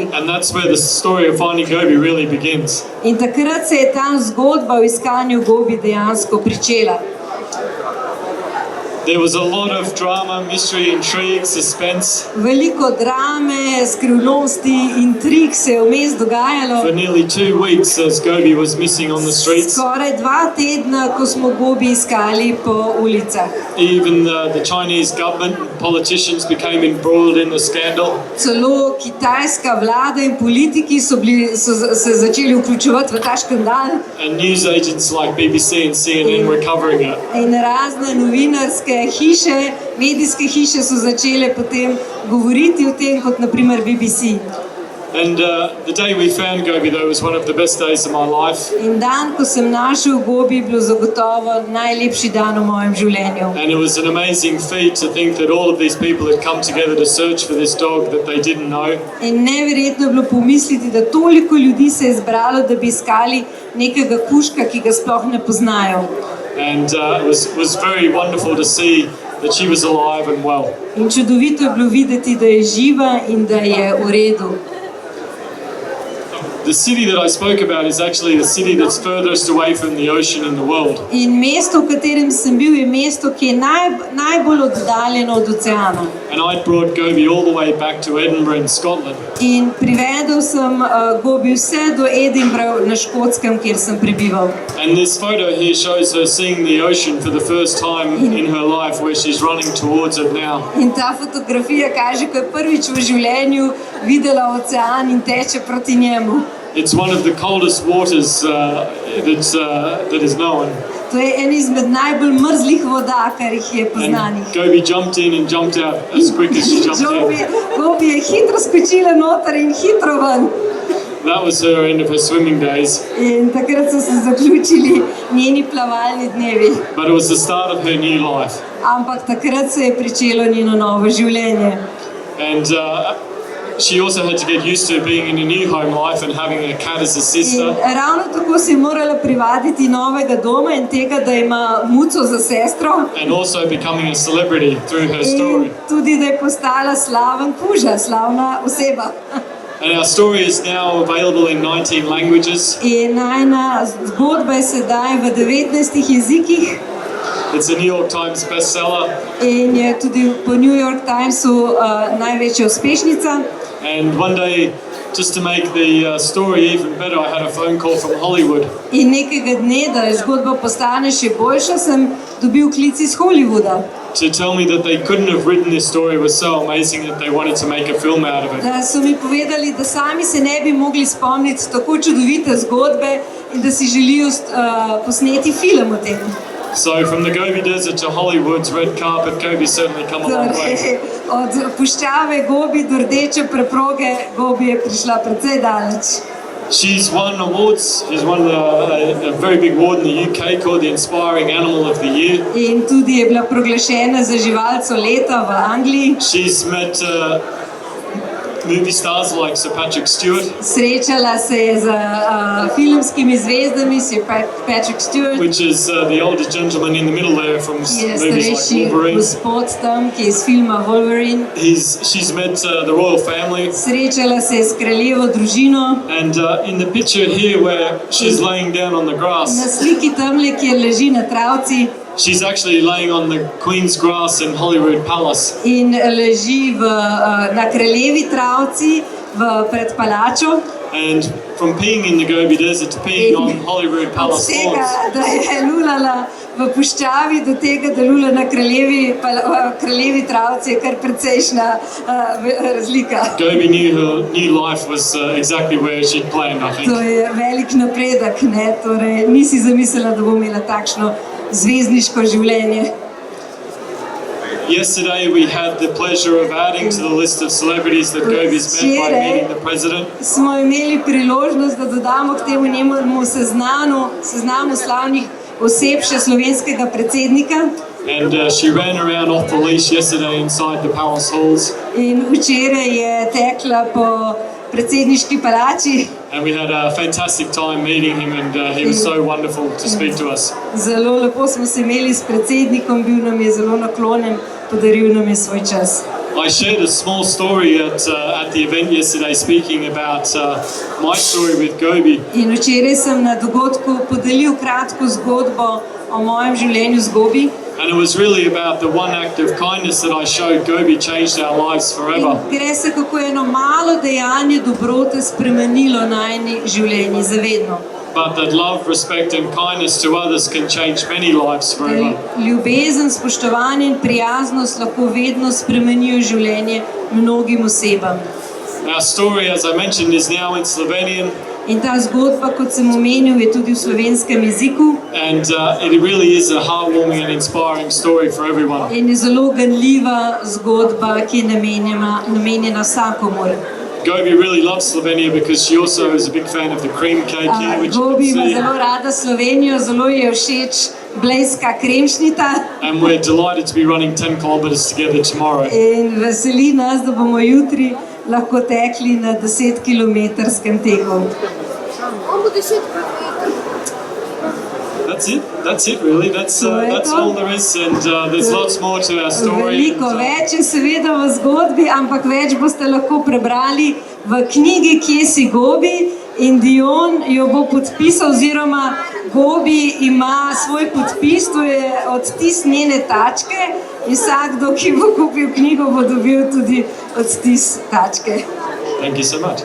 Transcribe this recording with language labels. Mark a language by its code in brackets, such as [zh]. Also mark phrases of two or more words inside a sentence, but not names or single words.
[en] And that's where the story of finding Gobi really begins. [sl] In takrat se je ta zgodba o iskanju Gobi dejansko pričela. [en] There was a lot of drama, mystery, intrigue, suspense. [sl] Veliko drame, skrivnosti, intrig se je vmes dogajalo. [en] For nearly 2 weeks as Gobi was missing on the streets. [sl] Skoraj 2 tedna, ko smo Gobi iskali po ulicah. [en] Even the Chinese government and politicians became embroiled in the scandal. [sl] Celo kitajska vlada in politiki so se začeli vključevati v ta škandal. [en] And news agents like BBC and CNN were covering it. [sl] In razne novinarske hiše, medijske hiše so začele potem govoriti o tem, kot naprimer BBC. [en] And the day we found Gobi, though, was one of the best days of my life. [sl] In dan, ko sem našel Gobi, je bilo zagotovo najlepši dan v mojem življenju. [en] And it was an amazing feat to think that all of these people had come together to search for this dog that they didn't know. [sl] In neverjetno je bilo pomisliti, da toliko ljudi se je zbralo, da bi iskali nekega kužka, ki ga sploh ne poznajo. [en] And it was very wonderful to see that she was alive and well. [sl] In čudovito je bilo videti, da je živa in da je v redu. [en] The city that I spoke about is actually the city that's furthest away from the ocean in the world. [sl] In mesto, v katerem sem bil, je mesto, ki je najbolj oddaljeno od oceana. [en] And I brought Gobi all the way back to Edinburgh in Scotland. [sl] In privedel sem Gobi vse do Edinburgha na Škotskem, kjer sem prebival. [en] And this photo here shows her seeing the ocean for the first time in her life, where she's running towards it now. [sl] In ta fotografija kaže, ko je prvič v življenju videla ocean in teče proti njemu. [en] It's one of the coldest waters that is known. [sl] To je en izmed najbolj mrzlih voda, kar jih je poznanih. [en] And Gobi jumped in and jumped out as quick as she jumped in. [sl] Gobi je hitro skočila noter in hitro ven. [en] That was her end of her swimming days. [sl] In takrat so se zaključili njeni plavalni dnevi. [en] But it was the start of her new life. [sl] Ampak takrat se je pričelo njeno novo življenje. [en] And she also had to get used to being in a new home life and having a cat as a sister. [sl] In ravno tako se je morala privaditi novega doma in tega, da ima muco za sestro. [en] And also becoming a celebrity through her story. [sl] In tudi, da je postala slaven kuža, slavna oseba. [en] And our story is now available in 19 languages. [sl] In najina zgodba je sedaj v 19 jezikih. [en] It's a New York Times bestseller. [sl] In je tudi po New York Timesu največja uspešnica. [en] And one day, just to make the story even better, I had a phone call from Hollywood. [sl] In nekega dne, da zgodba postane še boljša, sem dobil klic iz Hollywooda. [en] To tell me that they couldn't have written this story. It was so amazing that they wanted to make a film out of it. [sl] Da so mi povedali, da sami se ne bi mogli spomniti tako čudovite zgodbe, in da si želijo posneti film o tem. [en] So from the Gobi Desert to Hollywood's red carpet, Gobi's certainly come a long way. [sl] Torej, od puščave Gobi do rdeče preproge Gobi je prišla precej daleč. [en] She's won awards. She's won a very big award in the UK called the Inspiring Animal of the Year. [sl] In tudi je bila proglašena za živalco leta v Angliji. [en] She's met movie stars like Sir Patrick Stewart, [sl] Srečala se je z filmskimi zvezdami, [en] Sir Patrick Stewart, which is the older gentleman in the middle there from [sl] ki je [en] movies like [sl] starejši [en] Wolverine. [sl] gospod tam, ki je iz filma Wolverine. [en] She's met the royal family. [sl] Srečala se je s kraljevo družino. [en] And in the picture here where she's laying down on the [sl] Na [en] grass, [sl] sliki tamle, kjer leži na travci [en] she's actually laying on the Queen's grass in Holyrood Palace. [sl] in leži na kraljevi travci pred palačo. [en] And from peeing in the Gobi Desert to peeing on Holyrood [sl] Od [en] Palace [sl] tega, [en] lawns, [sl] da je lulala v puščavi, do tega, da lula na kraljevi travci, je kar precejšna razlika. [en] Gobi knew her new life was exactly where she'd planned, I think. [sl] To je velik napredek, ne? Torej, nisi zamislila, da bo imela takšno zvezdniško življenje. [en] Yesterday we had the pleasure of adding to the list of celebrities that Gobi's met by meeting the president. [sl] Smo imeli priložnost, da dodamo k temu njemu seznamu slavnih oseb še slovenskega predsednika. [en] And she ran around off the leash yesterday inside the palace halls. [sl] In včeraj je tekla po predsedniški palači. [en] And we had a fantastic time meeting him, and he was so wonderful to speak to us. [sl] Zelo lepo smo se imeli s predsednikom, bil nam je zelo naklonjen, podaril nam je svoj čas. [en] I shared a small story at the event yesterday, speaking about my story with Gobi. [sl] In včeraj sem na dogodku podelil kratko zgodbo o mojem življenju z Gobi. [en] And it was really about the one act of kindness that I showed Gobi changed our lives forever. [sl] In gre se, kako eno malo dejanje dobrote spremenilo najini življenji za vedno. [en] But that love, respect and kindness to others can change many lives forever. [sl] Ljubezen, spoštovanje in prijaznost lahko vedno spremenijo življenje mnogim osebam. [en] Our story, as I mentioned, is now in Slovenian. [sl] In ta zgodba, kot sem omenil, je tudi v slovenskem jeziku. [en] And it really is a heartwarming and inspiring story for everyone. [sl] In je zelo ganljiva zgodba, ki je namenjena vsakomur. [en] Gobi really loves Slovenia because she also is a big fan of the cream cake here, which you [sl] Gobi [en] can [sl] ima [en] see. [sl] zelo rada Slovenijo, zelo je všeč blejska kremšnita. [en] And we're delighted to be running 10 kilometers together tomorrow. [sl] In veseli nas, da bomo jutri lahko tekli na 10-kilometrskem teku. [en] That's it really. That's all there is, and there's lots more to our story. [sl] Veliko več je seveda v zgodbi, ampak več boste lahko prebrali v knjigi Kje si Gobi, in Dion jo bo podpisal, oziroma Gobi ima svoj podpis, to je odtis njene tačke, in vsakdo, ki bo kupil knjigo, bo dobil tudi odtis tačke. [en] Thank you so much.